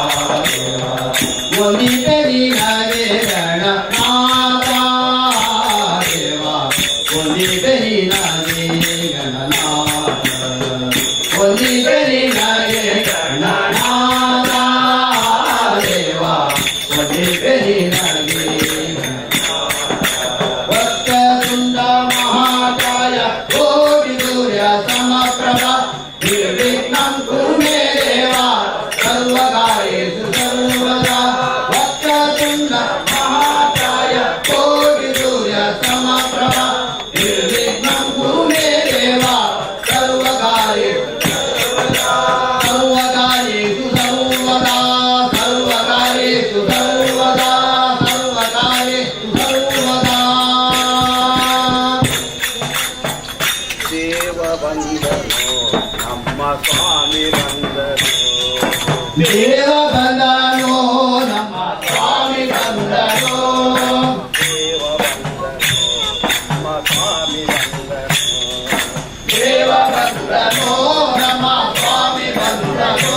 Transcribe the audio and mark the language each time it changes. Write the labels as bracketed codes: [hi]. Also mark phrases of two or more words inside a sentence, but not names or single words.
[kn] ವಂದಿತ ನಿನಗೆ ಗಣನಾಥ ದೇವ ವಂದಿತ ನಿನಗೆ ಗಣನಾಥ ವಂದಿತ ನಿನಗೆ ಗಣನಾಥ ದೇವ ವಂದಿತ ನಿನಗೆ [sa] ವಕ್ರತುಂಡ ಮಹಾಕಾಯ ಕೋಟಿ ಸೂರ್ಯ ಸಮಪ್ರಭ ನಿರ್ವಿಘ್ನಂ ಕುರು ಮೇ ದೇವ ಸರ್ವಕಾರ್ಯೇಷು ಸರ್ವದಾ ವಕ್ರತುಂಡ ಮಹಾಕಾಯ ಕೋಟಿ ಸೂರ್ಯ ಸಮಪ್ರಭ ನಿರ್ವಿಘ್ನಂ ಕುರು ಮೇ ದೇವ ಸರ್ವಕಾರ್ಯೇಷು ಸರ್ವಕಾರ್ಯೇಷು ಸರ್ವದಾ ಸರ್ವಕಾರ್ಯೇಷು ಸರ್ವದಾ ಸರ್ವಕಾರ್ಯೇಷು ಸರ್ವದಾ [kn] ದೇವ ಬಂದನು ನಮ್ಮ ಸ್ವಾಮಿ ಬಂದನು ದೇವ ಬಂದನು ನಮ್ಮ ಸ್ವಾಮಿ ಬಂದನು ದೇವ ಬಂದನು ನಮ್ಮ ಸ್ವಾಮಿ ಬಂದನು ದೇವ ಬಂದನು ನಮ್ಮ ಸ್ವಾಮಿ ಬಂದನು